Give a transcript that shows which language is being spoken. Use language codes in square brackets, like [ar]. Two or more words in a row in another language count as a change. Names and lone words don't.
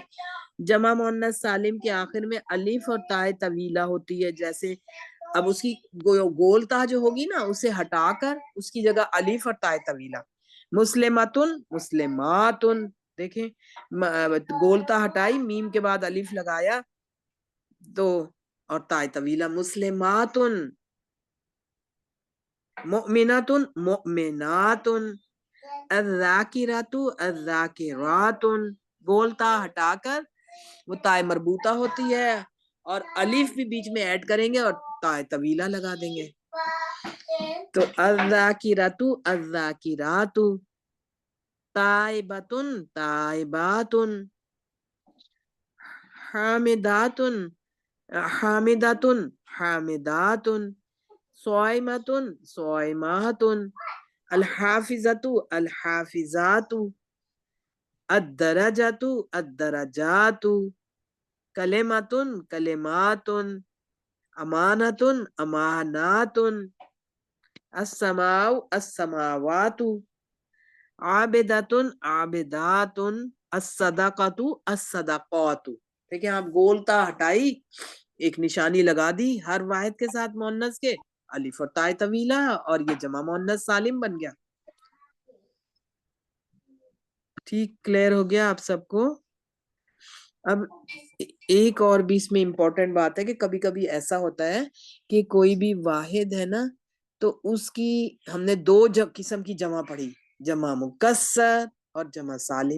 [ur] جمع مؤنث سالم کے آخر میں الف اور تائے طویلہ ہوتی ہے، جیسے اب اس کی گول تا جو ہوگی نا اسے ہٹا کر اس کی جگہ الف اور تائے طویلہ. [ar] مسلماتن مسلماتن، [ur] دیکھیں گول تا ہٹائی، میم کے بعد الف لگایا تو اور تائے طویلہ. [ar] مسلماتن، مؤمنات مؤمنات، الذاکرات الذاکرات، [ur] گول تا ہٹا کر وہ تائے مربوطہ ہوتی ہے اور الف بھی بیچ میں ایڈ کریں گے اور تائے طویلہ لگا دیں گے تو [ar] الذاکرات الذاکرات، تائبات تائبات، حامدات حامدات حامدات، صائمات صائمات، الحافظات الحافظات، الدرجات الدرجات، کلمات کلمات، امانات امانات، السماء السماوات، عابدات عابدات، الصدقات الصدقات. [ur] دیکھیں آپ گول تا ہٹائی ایک نشانی لگا دی ہر واحد کے ساتھ مؤنث کے، الف اور تائے طویلہ، اور یہ جمع مؤنث سالم بن گیا. ٹھیک کلیئر ہو گیا آپ سب کو؟ اب ایک اور بھی اس میں امپورٹنٹ بات ہے کہ کبھی کبھی ایسا ہوتا ہے کہ کوئی بھی واحد ہے نا تو اس کی ہم نے دو قسم کی جمع پڑھی، جمع مکسر اور جمع سالم.